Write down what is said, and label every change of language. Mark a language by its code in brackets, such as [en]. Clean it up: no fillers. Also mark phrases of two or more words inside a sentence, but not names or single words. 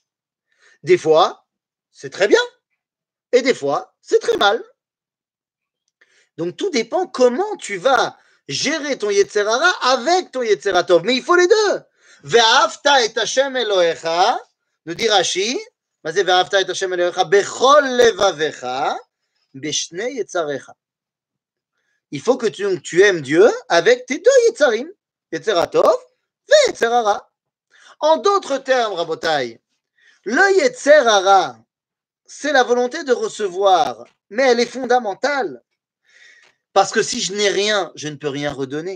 [fr] Des fois, c'est très bien. Et des fois, c'est très mal. Donc, tout dépend comment tu vas gérer ton [he] יצר הרע [fr] avec ton [he] יצר הטוב. [fr] Mais il faut les deux. [he] ואהבת את השם אלהיך, [fr] nous dit Rashi, mais c'est [he] ואהבת את השם אלהיך בכל לבבך בשני יצריך. [fr] Il faut que tu aimes Dieu avec tes deux Yetzarim, [he] יצר הטוב [fr] et [he] יצר הרע. [fr] En d'autres termes, Rabotai, le [he] יצר הרע, [fr] c'est la volonté de recevoir, mais elle est fondamentale. Parce que si je n'ai rien, je ne peux rien redonner.